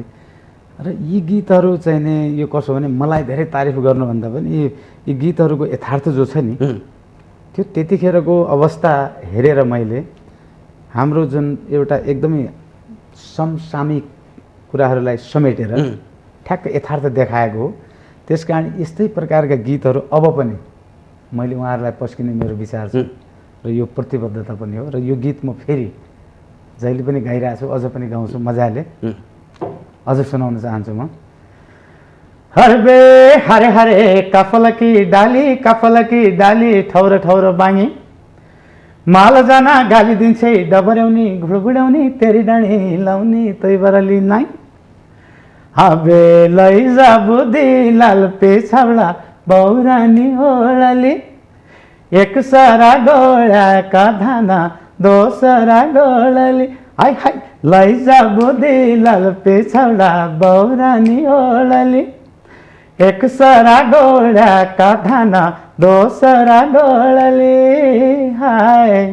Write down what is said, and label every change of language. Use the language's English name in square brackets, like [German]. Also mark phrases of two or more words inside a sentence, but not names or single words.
[Nepali] र यी गीतहरू चाहिँ नि यो कसो भने मलाई धेरै तारिफ गर्नुभन्दा पनि यी गीतहरूको यथार्थ जो छ नि त्यो त्यतिखेरको अवस्था हेरेर मैले हाम्रो जुन एउटा एकदमै समसामयिक कुराहरूलाई समेटेर ठ्याक्क यथार्थ देखाएको हो। त्यस कारण यस्तै प्रकारका गीतहरू अब पनि मैले उहाँहरूलाई पस्किने मेरो विचार छ र यो प्रतिबद्धता पनि हो। र यो गीत म फेरि जहिले पनि गाइरहेको छु, अझ पनि गाउँछु मजाले, अझ सुनाउन चाहन्छु म। [Kumaoni] हरबे हरे हरे कफल की डाली ठौर ठौर बाँगी माल जाना गाली दिन्छे डबर्याउनी घुडबुड्याउनी तेरी डाँडी लाउनी तै बरली नाइ हबे लैजा बुद्धि लाल पेछाउला बौरानी ओळली एक सरा गोळ्याका धाना दोसरा गोळली हाय हाय लैजा बुद्धि लाल पेछाउला बौरानी ओळली एक सरा गोळ्याका धाना दोसरा गोळली हाय